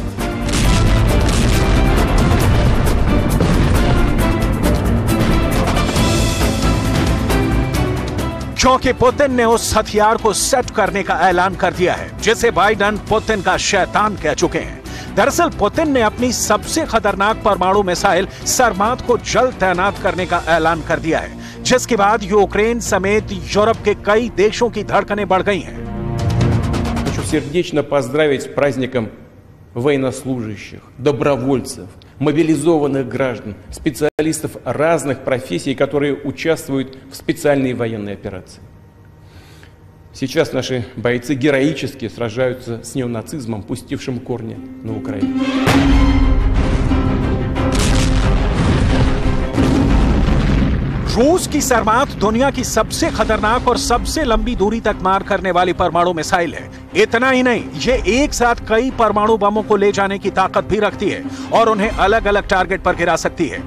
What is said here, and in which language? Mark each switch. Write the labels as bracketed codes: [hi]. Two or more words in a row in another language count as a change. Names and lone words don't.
[hi] क्योंकि पुतिन ने उस हथियार को सेट करने का ऐलान कर दिया है जिसे बाइडेन पुतिन का शैतान कह चुके हैं। दरअसल पुतिन ने अपनी सबसे खतरनाक परमाणु मिसाइल सरमात को जल्द तैनात करने का ऐलान कर दिया है, जिसके बाद यूक्रेन समेत यूरोप के कई देशों की धड़कनें बढ़ गई हैं। [ru] Хочу сердечно поздравить с праздником военнослужащих, добровольцев, мобилизованных граждан, специалистов разных профессий, которые участвуют в специальной военной операции. Сейчас наши бойцы героически сражаются с неонацизмом, пустившим корни на Украине. [hi] रूस की सरमात दुनिया की सबसे खतरनाक और सबसे लंबी दूरी तक मार करने वाली परमाणु मिसाइल है। इतना ही नहीं, ये एक साथ कई परमाणु बमों को ले जाने की ताकत भी रखती है और उन्हें अलग अलग टारगेट पर गिरा सकती है।